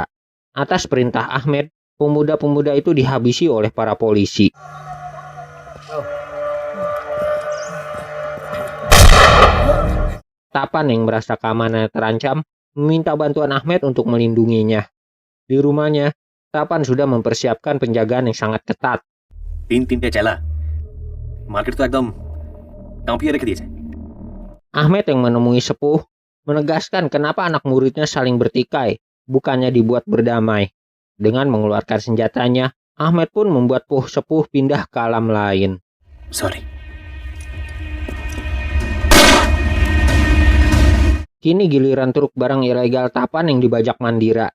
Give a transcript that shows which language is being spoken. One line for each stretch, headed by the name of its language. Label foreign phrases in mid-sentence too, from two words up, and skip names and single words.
Indonesian: Atas perintah Ahmed, pemuda-pemuda itu dihabisi oleh para polisi. Tapan yang merasa keamanannya terancam, meminta bantuan Ahmed untuk melindunginya. Di rumahnya, Tapan sudah mempersiapkan penjagaan yang sangat ketat.
Hindi: 3-3 चला मार्केट तो एकदम टाँपिए रख दिए.
Indonesian: Ahmed yang menemui sepuh, menegaskan kenapa anak muridnya saling bertikai, bukannya dibuat berdamai. Dengan mengeluarkan senjatanya, Ahmed pun membuat sepuh pindah ke alam lain. Sorry. Kini giliran truk barang ilegal Tapan yang dibajak Mandira.